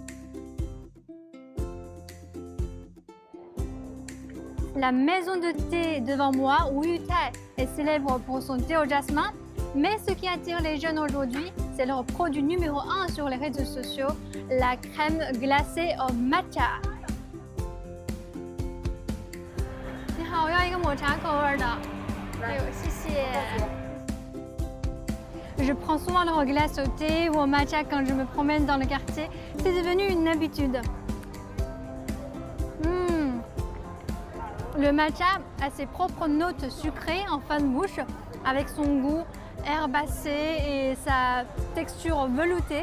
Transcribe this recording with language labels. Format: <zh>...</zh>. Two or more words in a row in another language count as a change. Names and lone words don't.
<fr>La maison de thé devant moi, Wuyutai, est célèbre pour son thé au jasmin, mais ce qui attire les jeunes aujourd'hui, c'est leur produit numéro 1 sur les réseaux sociaux, la crème glacée au matcha.</fr> <zh>你好，我要一个抹茶口味的。哎呦，谢谢。</zh> <fr>Je prends souvent leur glace au thé ou au matcha quand je me promène dans le quartier. C'est devenu une habitude. Le matcha a ses propres notes sucrées en fin de bouche, avec son goût herbacé et sa texture veloutée.</fr>